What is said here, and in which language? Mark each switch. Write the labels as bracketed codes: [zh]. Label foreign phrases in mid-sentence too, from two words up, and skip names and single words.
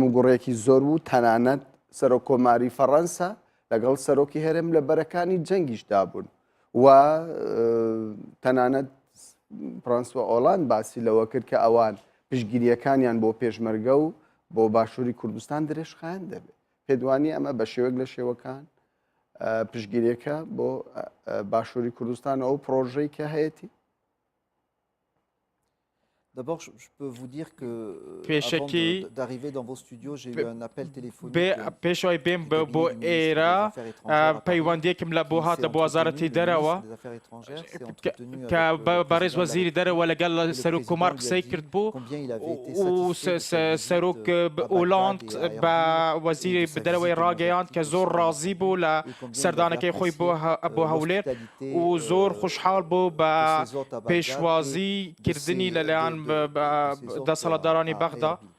[ckb] و گوڕێکی زۆر بوو تەنانەت سەرۆکۆماری فەڕەنسا لەگەڵ سەرۆکی هەرێم لە بەرەکانی جەنگیشدا بوون و تەنانەت فرانسوا ئۆلاند باسی لەوە کرد کە ئەوان پشتگیریەکانیان بۆ پێشمەرگە و بۆ باشووری کوردستان درێژخایەن دەبێت پێدوانی ئەمە بە شێوەک لە شێوەکان پشتگیریەکە بۆ باشووری کوردستان ئەو پرۆژەی کە هەیەی. [fr] D'abord, je peux vous dire que avant d'arriver dans vos studios, j'ai eu un appel téléphonique [ckb] پێشوای بێم بۆ ئێرە پەیوەندێکم لە بۆ هاتە بۆ وەزارەتی دەرەوە کە بەڕێز وەزیری دەرەوە لەگەڵ سەرۆککۆمار قسەی کرد بوو و سەرۆک ئۆلاند بە وەزیری دەرەوەی ڕاگەیاند کە زۆر ڕازی بوو لە سەردانەکەی خۆی بۆ هەولێر و زۆر خوشحاڵ بوو بە پێشوازی کردنی لەلایەن دەسەڵاتدارانی بەغدا.